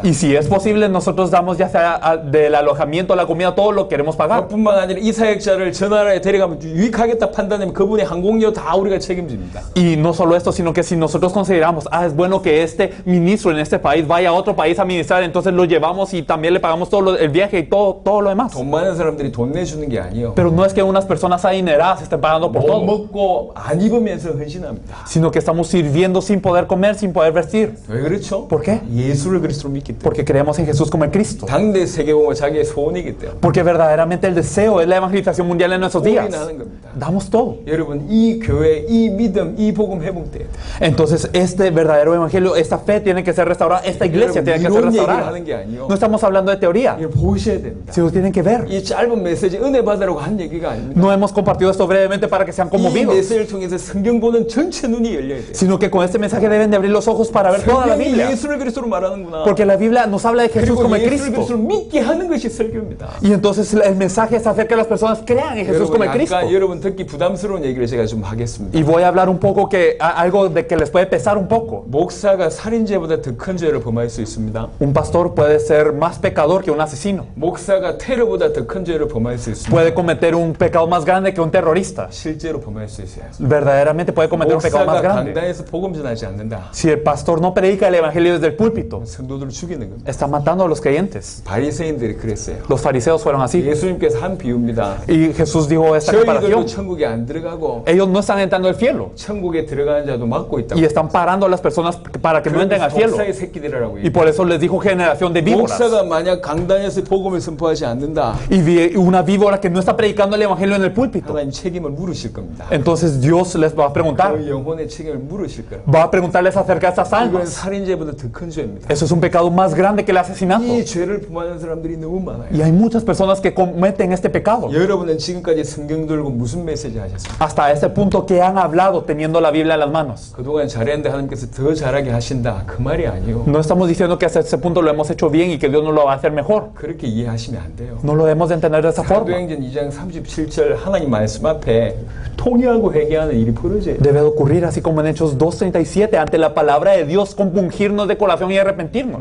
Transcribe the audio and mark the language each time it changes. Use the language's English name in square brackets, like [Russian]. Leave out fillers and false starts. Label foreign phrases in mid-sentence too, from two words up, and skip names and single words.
[Spanish] Y si es posible, nosotros damos ya sea del alojamiento, la comida, todo lo queremos pagar. [Korean] 그뿐만 아니라 이 사역자를 저 나라에 데려가면 유익하겠다 판단하면 그분의 항공료 다 우리가 책임집니다. [Spanish] Y no solo esto, sino que si nosotros consideramos, es bueno que este ministro en este país vaya a otro país a ministrar, entonces lo llevamos y también le pagamos todo el viaje y todo lo demás. [Korean] 돈 많은 사람들이 돈 내주는 게 아니에요. [Spanish] Pero no es que unas personas adineradas estén pagando por [Korean] 못 [Spanish] todo, [Korean] 먹고 안 입으면서 헌신합니다. [Spanish] sino que estamos sirviendo sin poder comer, sin poder vestir. [Korean] 왜 그렇죠? [Spanish] ¿Por qué? [Korean] 예수를 그리스도로 믿기 때문에. [Spanish] Porque creemos en Jesús como el Cristo. [Korean] 당대 세계공은 자기의 소원이기 때문에. [Spanish] Porque verdaderamente el deseo es la evangelización mundial en nuestros días. [Korean] 올인하는 겁니다. [Spanish] Damos todo. [Korean] 여러분 이 교회, 이 믿음, 이 복음 회복돼야 돼요. [Spanish] Entonces este verdadero evangelio, esta fe tiene que ser restaurada, esta iglesia tiene que ser [Korean] 이런 얘기를 [Spanish] restaurada. [Korean] 하는 게 아니에요. [Spanish] No estamos hablando de teoría, [Korean] 이걸 보셔야 됩니다. [Spanish] sino tienen que ver. [Korean] 이 짧은 메시지 은혜 받으라고 한 얘기가 아닙니다. [Spanish] No hemos compartido esto brevemente para que sean [Korean] 이 [Spanish] conmovidos, [Korean] 메시지를 통해서 성경 보는 전체 눈이 열려야 돼요. [Spanish] sino que con este mensaje deben de abrir los ojos para ver toda la [Korean] 성경이 [Spanish] Biblia. [Korean] 예수를 그리스도로 말하는구나. [Spanish] Porque la Biblia nos habla de Jesús [Korean] 그리고 [Spanish] como el [Korean] 예수를 [Spanish] Cristo. [Korean] 그리스도로 믿게 하는 것이 설교입니다. [Spanish] Y entonces el mensaje es hacer que las personas crean en Jesús como el Cristo. [Korean] 약간 여러분 듣기 부담스러운 얘기를 제가 좀 하겠습니다. [Spanish] Y voy a hablar un poco algo de que les puede pesar un poco. [Korean] 목사가 살인죄보다 더 큰 죄를 범할 수 있습니다. [Spanish] Un pastor puede ser más pecador que un asesino. [Korean] 목사가 테러보다 더 큰 죄를 범할 수 있습니다. [Spanish] Puede cometer un pecado más grande que un terrorista. [Korean] 실제로 범할 수 있어요. [Spanish] Verdaderamente puede cometer un pecado más [Korean] 목사가 [Spanish] grande. [Korean] 강단에서 복음 전하지 않는다. [Spanish] Si el pastor no predica el evangelio desde el púlpito, [Korean] 성도들을 죽이는 겁니다. [Spanish] está matando a los creyentes. [Korean] 바리새인들이 그랬어요. [Spanish] Los fariseos fueron así. [Korean] 예수님께서 한 비유입니다. [Spanish] Y Jesús dijo esta [Korean] 저희들도 [Spanish] comparación. [Korean] 천국에 안 들어가고 [Spanish] Ellos no están entrando al cielo [Korean] 천국에 들어가는 자도 막고 있다고. [Spanish] y están parando a las personas para que no entren al cielo. [Korean] 독사의 새끼들이라고. [Spanish] Y por eso les dijo generación de víboras. [Korean] 목사가 만약 강단에서 복음을 선포하지 않는다. [Spanish] Y una víbora que no está predicando el evangelio en el púlpito. [Korean] 하나님 책임을 물으실 겁니다. [Spanish] Entonces Dios les va a preguntar. [Korean] 그 영혼의 책임을 물으실 거예요. [Spanish] Va a preguntarles acerca de estas [Korean] 이건 [Spanish] almas. [Korean] 살인죄보다 더 큰 죄입니다. [Spanish] Eso es un pecado más grande que el asesinato. [Korean] 이 죄를 범하는 사람들이 너무 많아요. [Spanish] Y hay muchas personas que cometen este pecado. [Korean] 여러분은 지금까지 성경 들고 무슨 메시지 하셨습니까? [Spanish] Hasta este punto que han hablado teniendo la Biblia en las manos. [Korean] 그동안 잘했는데 하나님께서 더 잘하게 하신다. 그 말이 아니요. [Spanish] No estamos diciendo que hasta este punto lo hemos hecho bien y que Dios nos lo va a hacer mejor. [Korean] 그렇게 이해하시면 안 돼요. [Spanish] No lo debemos de entender de esa forma. [Korean] 사도행전 2장 37절 하나님 말씀 앞에 통회하고 회개하는 일이 벌어져요. [Spanish] Debe de ocurrir así como en Hechos 2:37 ante la palabra de Dios, compungirnos de corazón y arrepentirnos.